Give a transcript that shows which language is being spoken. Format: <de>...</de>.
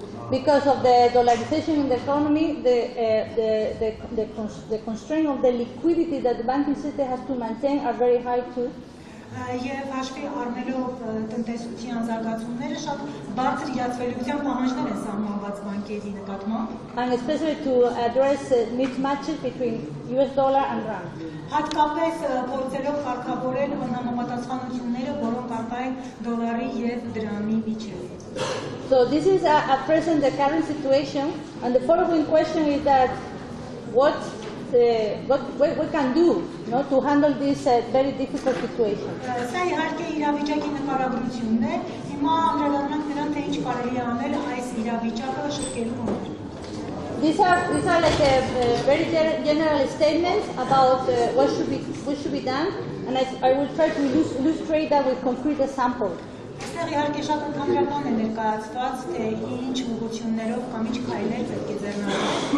<en>Because of the dollarization in the economy, the constraint of the liquidity that the banking system has to maintain are very high too.</en> <hy>Եվ հաշվի առնելով տնտեսության զարգացումները շատ բարձր իրացվելիության պահանջներ են սահմանված բանկերի նկատմամբ։</hy> <en>And especially to address mismatches between US dollar and rand.</en> <hy>Հատկապես փորձելով կարգավորել անհամապատասխանությունները, որոնք առկա են դոլարի եւ դրամի միջեւ։</hy> <en>So this is at present the current situation, and the following question is that what we can do, no, to handle this very difficult situation.</en> <hy>Սա իհարկե իրավիճակի նկարագրությունն է, հիմա անդրադառնանք նրան, թե ինչ կարելի է անել այս իրավիճակը շտկելու համար։</hy> <en>These are like a very general statements about what should be done, and I will try to illustrate that with concrete examples.</en> <hy>Այստեղ իհարկե շատ ընդհանրական է ներկայացված, թե ինչ ուղղություններով կամ ինչ քայլեր պետք է ձեռնարկել։</hy>